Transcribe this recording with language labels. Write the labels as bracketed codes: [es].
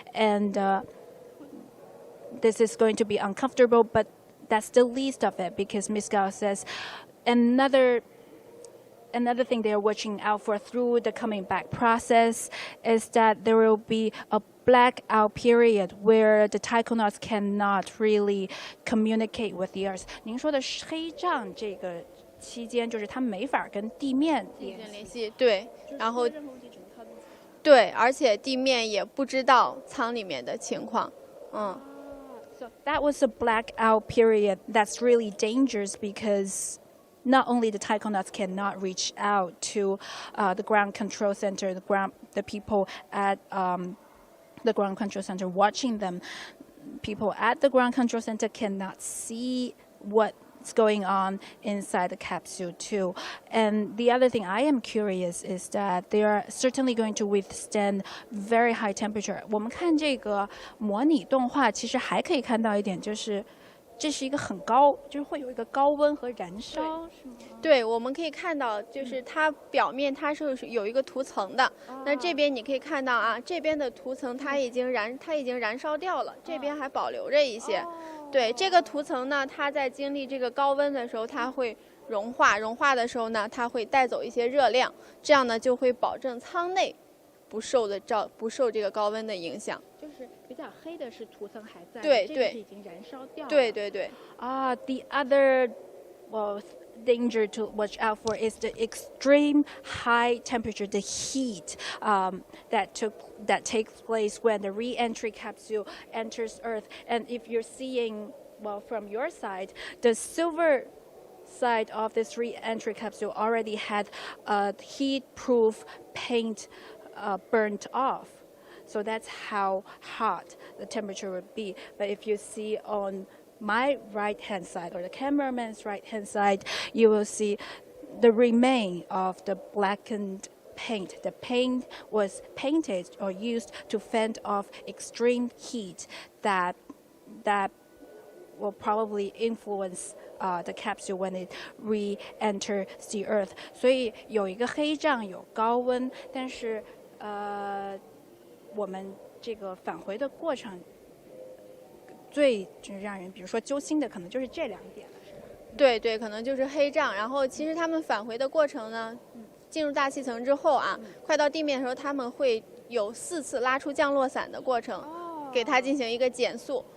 [en] And this is going to be uncomfortable, but that's the least of it, because Ms. Gao says another thing they're watching out for through the coming back process is that there will be a blackout period where the taikonauts cannot really communicate with the Earth. [zh] 您说的黑障这个期间，就是他们没法跟地面联系，对，然后对，而且地面也不知道舱里面的情况， [en] So that was a blackout period that's really dangerous, because not only the taikonauts cannot reach out to the ground control center, the people at the ground control center watching them, people at the ground control center cannot see what's going on inside the capsule too. And the other thing I am curious is that they are certainly going to withstand very high temperature. [zh] 我们看这个模拟动画，其实还可以看到一点，就是这是一个很高，就是会有一个高温和燃烧，是吗？对，我们可以看到，就是它表面它是有一个涂层的。那这边你可以看到啊，这边的涂层它已经燃烧掉了，这边还保留着一些。对，这个涂层呢，它在经历这个高温的时候，它会融化，融化的时候呢，它会带走一些热量，这样呢就会保证舱内不受这个高温的影响。就是比较黑的是涂层还在，对对，已经燃烧掉了。对对对。 [en] The other danger to watch out for is the extreme high temperature, the heat that takes place when the re-entry capsule enters Earth. And if you're seeing, from your side, the silver side of this re-entry capsule already had heat-proof paint burnt off. So that's how hot the temperature would be. But if you see on my right-hand side, or the cameraman's right-hand side, you will see the remain of the blackened paint. The paint was painted or used to fend off extreme heat that will probably influence the capsule when it re-enters the Earth. [zh] 所以有一个黑障，有高温，但是我们这个返回的过程，最就是让人比如说揪心的，可能就是这2点了，是吧？对对，可能就是黑障。然后其实他们返回的过程呢，进入大气层之后啊，快到地面的时候，他们会有4次拉出降落伞的过程，给它进行一个减速。